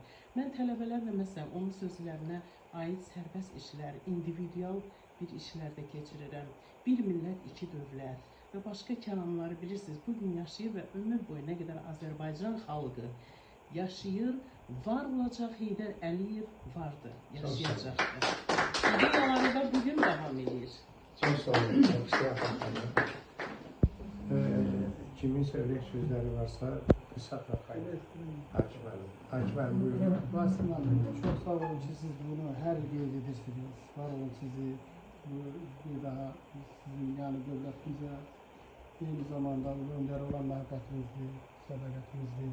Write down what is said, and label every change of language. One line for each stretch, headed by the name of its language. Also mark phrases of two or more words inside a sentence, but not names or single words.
Azerbaijani: Mən tələbələrlə məsələn, onun sözlərinə aid sərbəst işlər, individual bir işlərdə keçirirəm. Bir millət, iki dövlət və başqa kəlamları bilirsiniz, bugün yaşayır və ömür boyu nə qədər Azərbaycan xalqı yaşayır, var olacaq, Heydər Əliyev vardır, yaşayacaqdır. İdeyaları da bugün devam edir.
Turkish: Çok sağ olun. Çok sağ olun. Kimin söyleyecek sözleri varsa kısa bırakayım. Hakim buyurun. Rasim Hanım, çok sağ olun ki siz bunu her yıl edirsiniz. Var olun sizi bir daha sizin yani devletimize aynı zamanda önder olan muhabbetinizdi, sadaketinizdi.